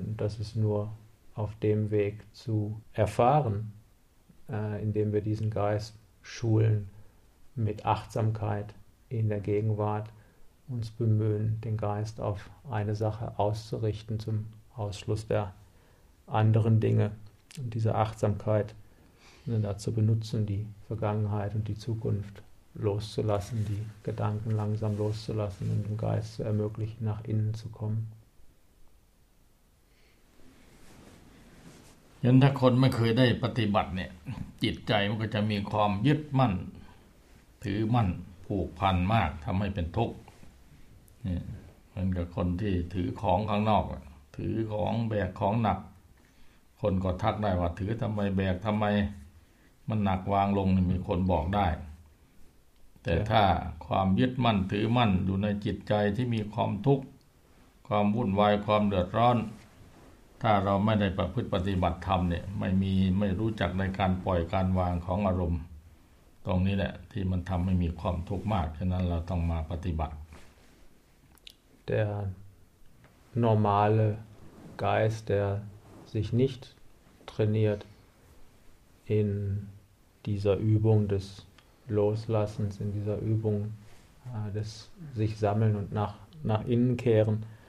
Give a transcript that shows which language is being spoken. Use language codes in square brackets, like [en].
[de] Und das ist nur auf dem Weg zu erfahren, indem wir diesen Geist schulen mit Achtsamkeit in der Gegenwart, uns bemühen, den Geist auf eine Sache auszurichten zum Ausschluss der anderen Dinge. Und diese Achtsamkeit dazu benutzen, die Vergangenheit und die Zukunft loszulassen, die Gedanken langsam loszulassen und dem Geist zu ermöglichen, nach innen zu kommen. [th] ยันถ้าคนไม่เคยได้ปฏิบัติเนี่ยจิตใจมันก็จะมีความยึดมั่นถือมั่นผูกพันมากทำให้เป็นทุกข์นี่มันกับคนที่ถือของข้างนอกถือของแบกของหนักคนก็ทักได้ว่าถือทำไมแบกทำไมมันหนักวางลงมีคนบอกได้ แต่ถ้าความยึดมั่นถือมั่นอยู่ในจิตใจที่มีความทุกข์ความวุ่นวายความเดือดร้อนถ้าเราไม่ได้ประพฤติปฏิบัติธรรมเนี่ยไม่รู้จักในการปล่อยการวางของอารมณ์ตรงนี้แหละที่มันทำให้มีความทุกข์มากฉะนั้นเราต้องมาปฏิบัติ [de] Der normale Geist, der sich nicht trainiert in dieser Übung des Loslassens, in dieser Übung des sich sammeln und nach innen kehren,